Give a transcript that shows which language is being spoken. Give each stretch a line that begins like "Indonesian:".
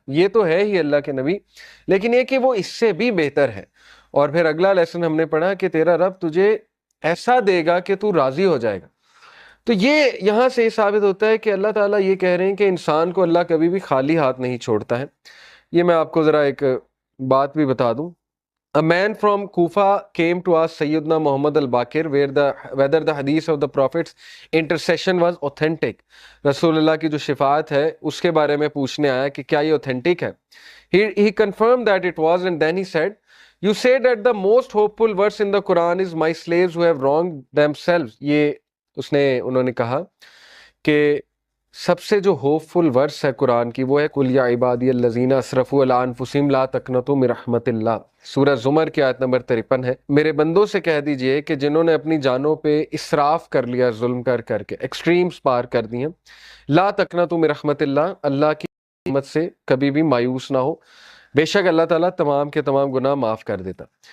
Urdu: یہ تو ہے ہی اللہ کے نبی، لیکن یہ کہ وہ اس سے بھی بہتر ہے. اور پھر اگلا لیسن ہم نے پڑھا کہ تیرا رب تجھے ایسا دے گا کہ تو راضی ہو جائے گا. تو یہ یہاں سے یہ ثابت ہوتا ہے کہ اللہ تعالیٰ یہ کہہ رہے ہیں کہ انسان کو اللہ کبھی بھی خالی ہاتھ نہیں چھوڑتا ہے. یہ میں آپ کو ذرا ایک بات بھی بتا دوں.
English: A man from Kufa came to ask Sayyidina Muhammad al-Baqir whether the hadith of the Prophet's intercession was authentic.
Urdu: رسول اللہ کی جو شفاعت ہے اس کے بارے میں پوچھنے آیا کہ کیا یہ authentic ہے.
English: He confirmed that it was, and then he said, you say that the most hopeful verse in the Quran is my slaves who have wronged themselves.
Urdu: یہ انہوں نے کہا کہ سب سے جو
English: hopeful verse
Urdu: ہے قرآن کی وہ ہے
Arabic: قُلْ يَا عِبَادِيَ الَّذِينَ أَسْرَفُوا عَلَىٰ أَنفُسِهِمْ لَا تَقْنَطُوا مِن رَحْمَتِ اللَّهِ.
Urdu: سورہ زمر کی آیت نمبر 53 ہے. میرے بندوں سے کہہ دیجئے کہ جنہوں نے اپنی جانوں پہ اسراف کر لیا، ظلم کر کے ایکسٹریمز پار کر دی ہیں،
Arabic: لا تقنطوا من رحمت اللہ،
Urdu: اللہ کی رحمت سے کبھی بھی مایوس نہ ہو، بے شک اللہ تعالیٰ تمام کے تمام گناہ معاف کر دیتا.